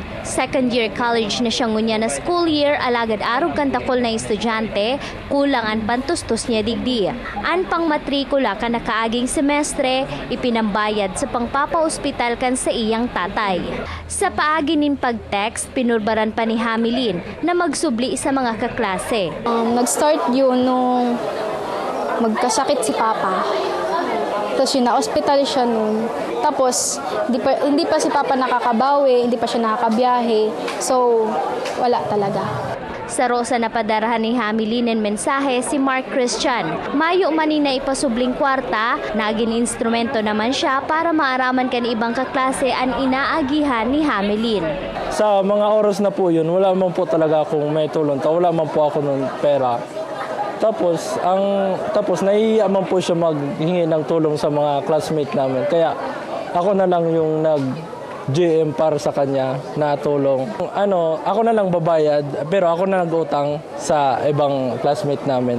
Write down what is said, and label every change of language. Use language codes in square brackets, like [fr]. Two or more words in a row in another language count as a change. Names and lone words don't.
[en] Second year college [bik] na siya ngunya na [en] school year, [bik] alagad arog kan takol na estudyante, kulang ang pantustos niya digdi. An pang matrikula ka na kaaging semestre, ipinambayad sa pangpapa-ospital kan sa iyang tatay. Sa paagi nin pag-text, pinurbaran pa ni Hamilyn na magsubli sa mga kaklase. [tl] Nag-start yun nung magkasakit si Papa. Tapos yun, na-hospital siya nun. Tapos, hindi pa si Papa nakakabawi, hindi pa siya nakakabiyahe. So, wala talaga. [bik] Sa Rosa na padarahan ni Hamilyn ng mensahe si Mark Christian. Mayo manina ipasubling kwarta, naging instrumento naman siya para maaraman kan ibang kaklase ang inaagihan ni Hamilyn. [tl] Sa mga oras na po yun, wala man po talaga akong may tulong. Wala man po ako ng pera. Tapos naiiyaman po siya maghingi ng tulong sa mga classmate namin. Kaya ako na lang yung nag-GM para sa kanya na tulong. Ako na lang babayad, pero ako na nag-utang sa ibang classmate namin.